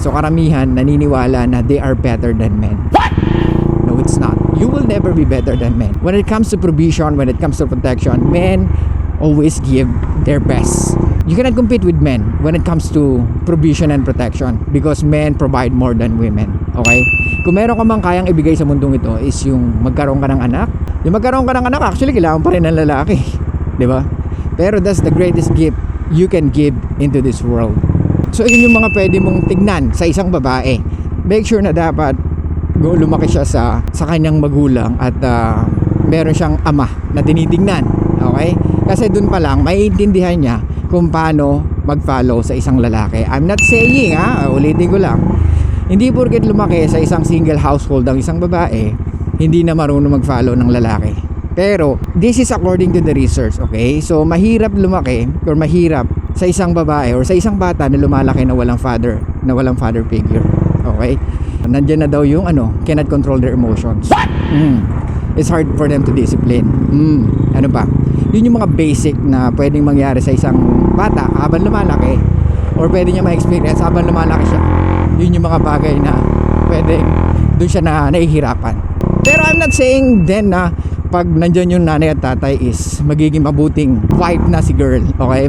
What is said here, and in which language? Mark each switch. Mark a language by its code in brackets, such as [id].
[tl] So karamihan naniniwala na [en] they are better than men. What? No, it's not. You will never be better than men. When it comes to provision, when it comes to protection, men always give their best. You cannot compete with men when it comes to provision and protection because men provide more than women. Okay? [tl] Kung meron ka mang kayang ibigay sa mundong ito is yung magkaroon ka ng anak. Yung magkaroon ka ng anak, actually kailangan pa rin ng lalaki. Diba? [en] Pero that's the greatest gift you can give into this world. [tl] So yun yung mga pwede mong tignan sa isang babae. [en] Make sure [tl] na dapat lumaki siya sa kanyang magulang at meron siyang ama na tinitignan. Okay? Kasi dun pa lang maiintindihan niya kung paano mag-follow sa isang lalaki. [en] I'm not saying, [tl] ulitin ko lang, hindi porket lumaki sa isang single household ang isang babae, hindi na marunong mag-follow ng lalaki. [en] Pero this is according to the research, okay? [tl] So mahirap lumaki or mahirap sa isang babae or sa isang bata na lumalaki na walang father figure. [en] Okay? [tl] Nandiyan na daw yung [en] cannot control their emotions. It's hard for them to discipline. [tl] Ano ba? Yun yung mga basic na pwedeng mangyari sa isang bata habang lumalaki or pwede niya ma-experience habang lumalaki siya. Yun yung mga bagay na pwedeng doon siya na nahihirapan. Pero [en] I'm not saying then [tl] na pag nandyan yung nanay at tatay is magiging mabuting wife na si girl. Okay?